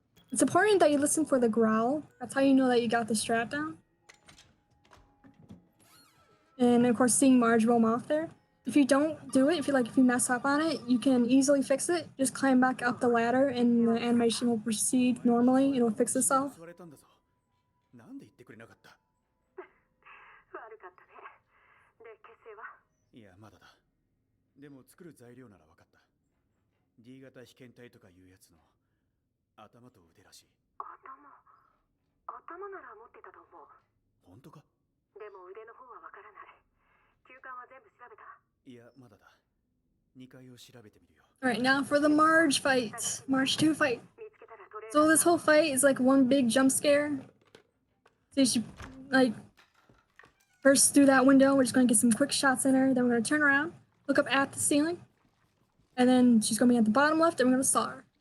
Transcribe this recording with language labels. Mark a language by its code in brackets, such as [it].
[en] It's important that you listen for the growl. That's how you know that you got the strat down. And of course, seeing Marge roam off there. If you don't do it, if you mess up on it, you can easily fix it. Just climb back up the ladder, and the animation will proceed normally. It'll fix itself. [ja] なんで言ってくれなかった？悪かったね。で、結成は？いや、まだだ。でも作る材料なら分かった。D 型被験体とかいうやつの頭と腕らしい。頭なら持ってたと思う。本当か？でも腕の方はわからない。休館は全部調べた？いや、まだだ。2階を調べてみるよ。 [en] Alright, now for the Marge fight. Marge 2 fight. So this whole fight is like one big jump scare. So you should, like, first through that window, we're just gonna get some quick shots in her, then we're gonna turn around, look up at the ceiling, and then she's gonna be at the bottom left, and we're gonna saw her.